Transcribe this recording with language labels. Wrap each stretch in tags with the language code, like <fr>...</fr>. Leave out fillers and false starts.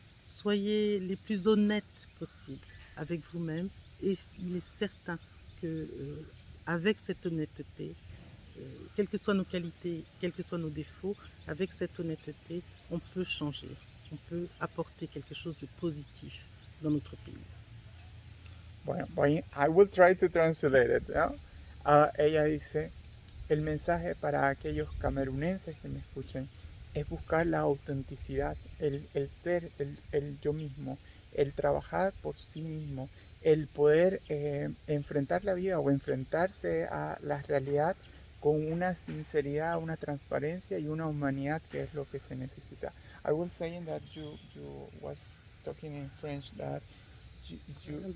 <fr>Soyez les plus honnêtes possibles avec vous-même et il est certain que avec cette honnêteté, quelles que soient nos qualités, quels que soient nos défauts, avec cette honnêteté, on peut changer, on peut apporter quelque chose de positif dans notre pays.</fr> <en>Bueno, I will try to translate it.</en> <es>¿No? Ella dice, el mensaje para aquellos camerunenses que me escuchen es buscar la autenticidad, el ser, el yo mismo, el trabajar por sí mismo, el poder enfrentar la vida o enfrentarse a la realidad con una sinceridad, una transparencia y una humanidad que es lo que se necesita.</es> <en>I was saying that you was talking in French that you</en>